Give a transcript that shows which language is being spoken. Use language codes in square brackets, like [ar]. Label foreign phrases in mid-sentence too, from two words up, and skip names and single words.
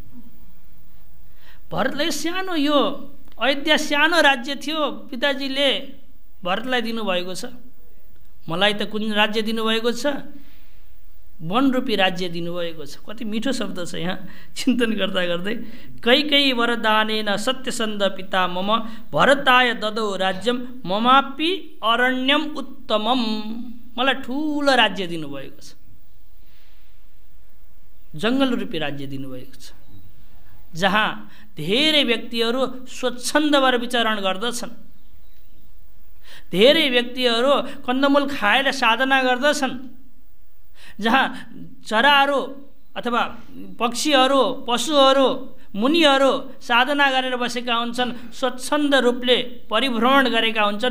[ne] भरतलाई सानो, यो अयोध्या सानो राज्य थियो, पिताजीले भरतलाई दिनुभएको छ। मलाई त कुन राज्य दिनुभएको छ? वनरूपी राज्य दिनुभएको छ। कति मिठो शब्द छ यहाँ चिन्तन गर्दा गर्दै। [sa] कैकेयी वरदानेन सत्यसन्ध पिता मम भरताय ददौ राज्यम ममापि अरण्यम उत्तमम। [ne] मलाई ठुलो राज्य दिनुभएको छ, जङ्गल रूपी राज्य दिनुभएको छ, जहाँ धेरै व्यक्तिहरू स्वच्छन्द भएर विचरण गर्दछन्, धेरै व्यक्तिहरू कन्दमूल खाएर साधना गर्दछन्, जहाँ चराहरू अथवा पक्षीहरू, पशुहरू, मुनिहरू साधना गरेर बसेका हुन्छन्, स्वच्छन्द रूपले परिभ्रमण गरेका हुन्छन्।